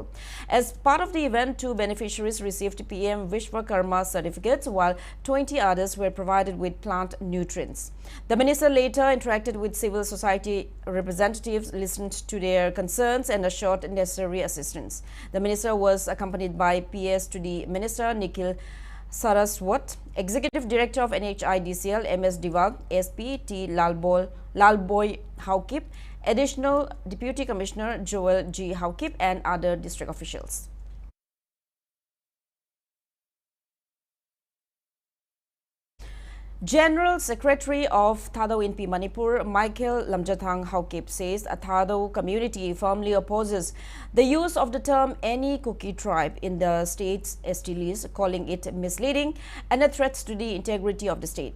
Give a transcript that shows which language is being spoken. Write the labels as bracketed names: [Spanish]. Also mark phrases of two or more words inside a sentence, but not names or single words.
[English] As part of the event, 2 beneficiaries received PM Vishwakarma certificates, while 20 others were provided with plant nutrients. The minister later interacted with civil society representatives, listened to their concerns, and assured necessary assistance. The minister was accompanied by PS to the Minister Nikhil Saraswat, Executive Director of NHIDCL MS Dival, SP T Lalboy Haukip, Additional Deputy Commissioner Joel G. Haukip, and other district officials. General Secretary of Thado INP Manipur, Michael Lamjathang Haukip, says a Thado community firmly opposes the use of the term any Kuki tribe in the state's ST list, calling it misleading and a threat to the integrity of the state.